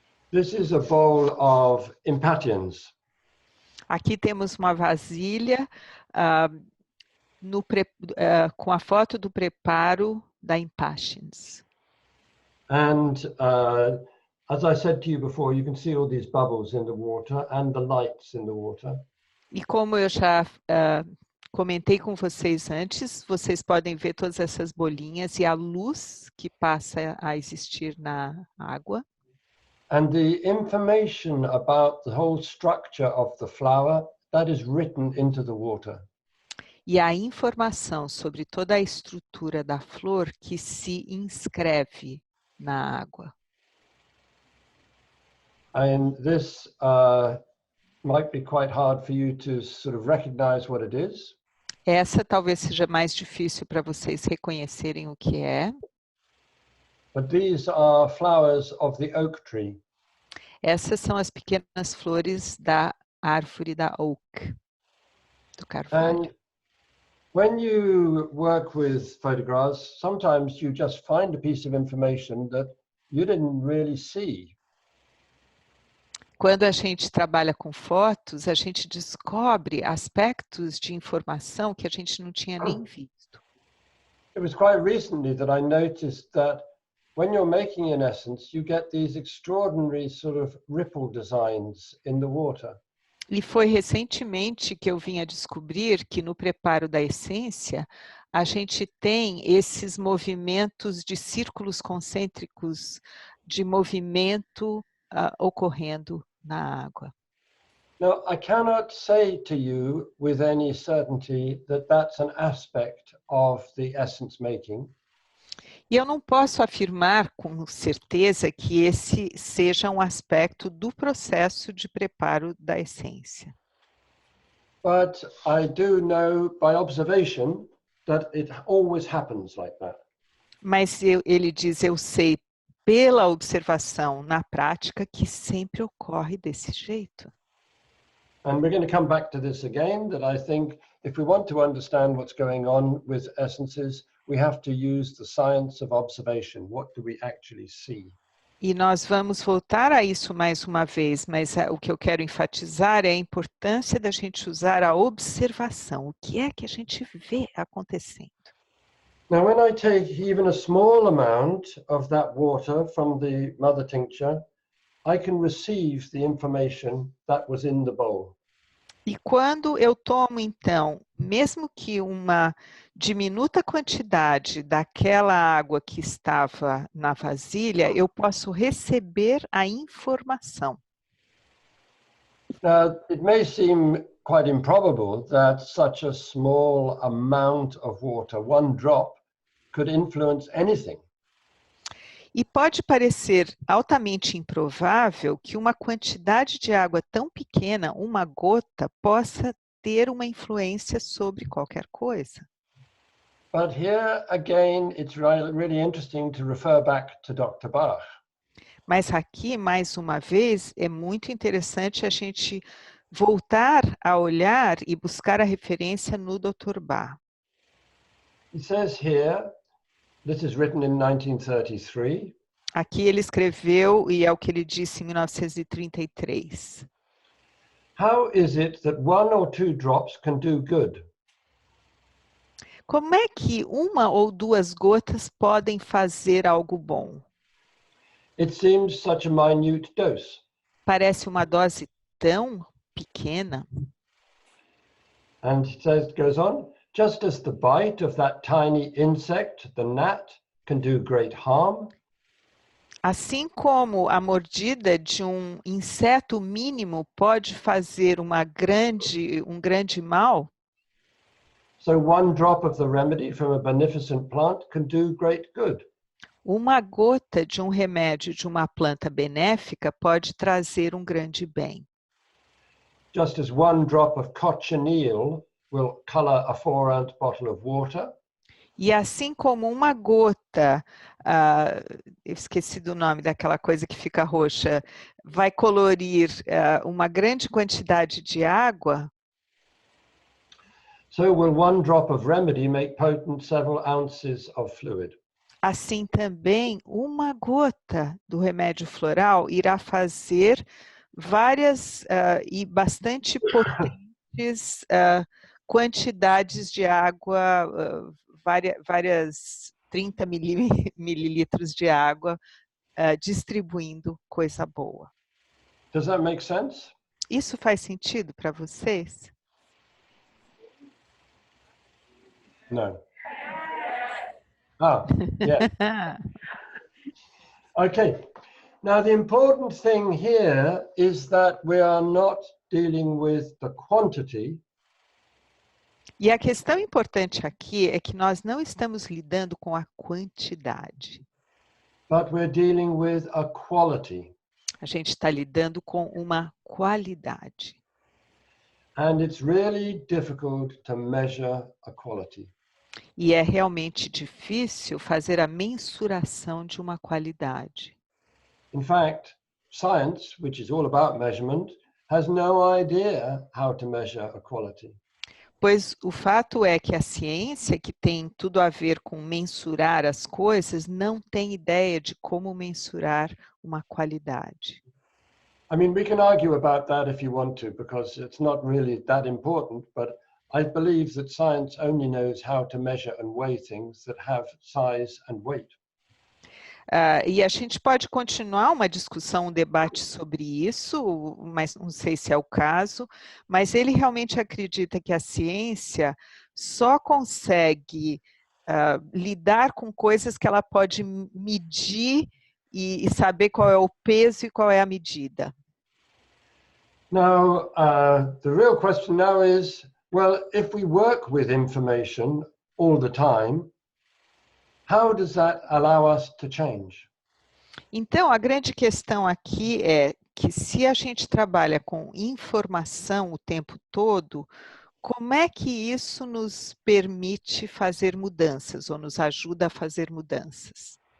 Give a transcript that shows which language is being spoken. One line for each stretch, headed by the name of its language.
English: This is a bowl of impatiens.
Portuguese: Aqui temos uma vasilha com a foto do preparo da impatiens.
English: And as I said to you before, you can see all these bubbles in the water and the lights in the water.
Portuguese: E como eu já comentei com vocês antes, vocês podem ver todas essas bolinhas e a luz que passa a existir na água.
English: And the information about the whole structure of the flower, that is written into the water.
Portuguese: E a informação sobre toda a estrutura da flor que se inscreve na água.
English: And this might be quite hard for you to sort of recognize what it is.
Portuguese: Essa talvez seja mais difícil para vocês reconhecerem o que é.
English: But these are flowers of the oak tree.
Portuguese: Essas são as pequenas flores da árvore da oak, do carvalho.
English: And when you work with photographs, sometimes you just find a piece of information that you didn't really see.
Portuguese: Quando a gente trabalha com fotos, a gente descobre aspectos de informação que a gente não tinha nem visto.
English: It was quite recently that I noticed that when you're making an essence, you get these extraordinary sort of ripple designs in the water.
Portuguese: E foi recentemente que eu vim a descobrir que no preparo da essência, a gente tem esses movimentos de círculos concêntricos de movimento ocorrendo na água.
English: Now, I cannot say to you with any certainty that that's an aspect of the essence making.
Portuguese: E eu não posso afirmar com certeza que esse seja um aspecto do processo de preparo da essência.
English: But I do know by observation that it always happens like that.
Portuguese: Mas ele diz, eu sei pela observação na prática que sempre ocorre desse jeito.
English: And we're going to come back to this again, that I think if we want to understand what's going on with essences, we have to use the science of observation. What do we actually see?
Portuguese: E nós vamos voltar a isso mais uma vez, mas o que eu quero enfatizar é a importância da gente usar a observação. O que é que a gente vê acontecendo?
English: Now, when I take even a small amount of that water from the mother tincture, I can receive the information that was in the bowl.
Portuguese: E quando eu tomo, então, mesmo que uma diminuta quantidade daquela água que estava na vasilha, eu posso receber a informação.
English: Now, it may seem quite improbable that such a small amount of water, one drop, could influence anything.
Portuguese: E pode parecer altamente improvável que uma quantidade de água tão pequena, uma gota, possa ter uma influência sobre qualquer coisa.
English: But here again, it's really interesting to refer back to Dr. Bach.
Portuguese: Mas aqui, mais uma vez, é muito interessante a gente voltar a olhar e buscar a referência no Dr. Bach.
English: He says here, this is written in 1933.
Portuguese: Aqui ele escreveu, e é o que ele disse em 1933.
English: How is it that one or two drops can do good?
Portuguese: Como é que uma ou duas gotas podem fazer algo bom?
English: It seems such a minute dose.
Portuguese: Parece uma dose tão pequena.
English: And it says, goes on, just as the bite of that tiny insect, the gnat, can do great harm.
Portuguese: Assim como a mordida de um inseto mínimo pode fazer um grande mal,
English: So one drop of the remedy from a beneficent plant can do great good.
Portuguese: uma gota de um remédio de uma planta benéfica pode trazer um grande bem.
English: Just as one drop of cochineal will color a 4-ounce bottle of water.
Portuguese: E assim como uma gota, eu esqueci do nome daquela coisa que fica roxa, vai colorir uma grande quantidade de água,
English: So will one drop of remedy make potent several ounces of fluid.
Portuguese: assim também uma gota do remédio floral irá fazer várias e bastante potentes quantidades de água, várias 30 mililitros de água, distribuindo coisa boa.
English: Does that make sense?
Portuguese: Isso faz sentido para vocês?
English: No. Ah, yeah. Okay. Now, the important thing here is that we are not dealing with the quantity.
Portuguese: E a questão importante aqui é que nós não estamos lidando com a quantidade.
English: But we're dealing with a quality.
Portuguese: A gente está lidando com uma qualidade.
English: And it's really difficult to measure a quality.
Portuguese: E é realmente difícil fazer a mensuração de uma qualidade.
English: In fact, science, which is all about measurement, has no idea how to measure a quality.
Portuguese: Pois o fato é que a ciência, que tem tudo a ver com mensurar as coisas, não tem ideia de como mensurar uma qualidade.
English: I mean, we can argue about that if you want to, because it's not really that important, but I believe that science only knows how to measure and weigh things that have size and weight.
Portuguese: E a gente pode continuar uma discussão, um debate sobre isso, mas não sei se é o caso, mas ele realmente acredita que a ciência só consegue lidar com coisas que ela pode medir e saber qual é o peso e qual é a medida.
English: Now, the real question now is, well, if we work with information all the time, how does that allow us to change?
Portuguese: Então, a grande questão aqui é que se a gente trabalha com informação o tempo todo, como é que isso nos permite fazer mudanças ou nos ajuda a fazer mudanças?